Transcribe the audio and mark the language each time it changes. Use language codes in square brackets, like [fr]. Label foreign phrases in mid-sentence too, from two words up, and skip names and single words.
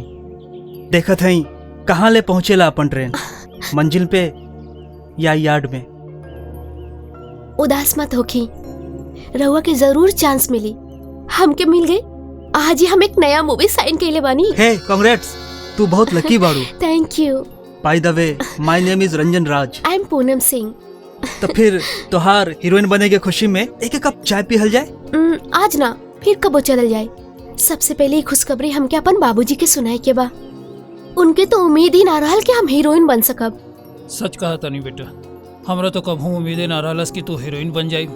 [bho] देखत हई कहाँ ले पहुँचेला अपन ट्रेन, मंजिल पे या यार्ड में। उदास मत होखी, रहुआ के जरूर चांस मिली। हमके मिल गई। आज ही हम एक नया मूवी साइन कैले बानी। हे कांग्रेट्स, तू बहुत लकी बाड़ू। [en] Thank you. By the way, my name is रंजन राज। आई एम पूनम सिंह। [bho] तो फिर तोहार हीरोइन बने के खुशी में एक कप चाय पिहल जाए। आज ना, फिर कबो चलल जाए। सबसे पहले खुशखबरी हमके अपन बाबूजी के सुनाए के बा। उनके तो उम्मीद ही ना रहल कि हम हीरोइन बन सकब। सच कहा तनी बेटा, हमरा तो कभी उम्मीदें ना रहलस कि तू हीरोइन बन जाई।